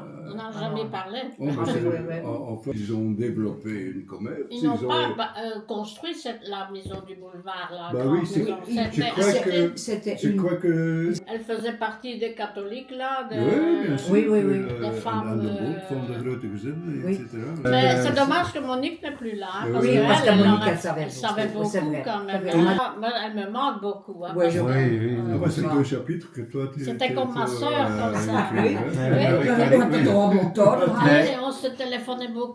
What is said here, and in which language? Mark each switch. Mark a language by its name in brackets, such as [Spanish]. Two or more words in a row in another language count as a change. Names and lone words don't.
[French] On n'a Ah. jamais parlé. Oh, mais Ah, c'est- ouais, ouais. en fait, ils ont développé une commerce. Ils n'ont ont- pas construit la maison du boulevard. La Bah grande oui, c'est- maison. Oui, je C'était- crois que- C'était Je une... crois que... Elle faisait partie des catholiques, là. Oui, bien sûr. Oui, oui, oui. Des femmes, [Dutch] Aan de Bond van de grote gezinnen, [French] Oui. etc. Mais c'est dommage que Monique n'est plus là. Hein, Oui, parce oui, que parce que elle Monique, aurait- elle savait elle savait beaucoup, c'est beaucoup vrai. quand même. C'est vrai. Moi, elle me manque beaucoup. Hein, Ouais, parce je- que- Oui, oui. Ah, bah, c'est un chapitre que toi, tu... C'était comme ma sœur, comme ça. écrit, Oui. hein. Oui. Ah, Ouais, et on se téléphonait beaucoup.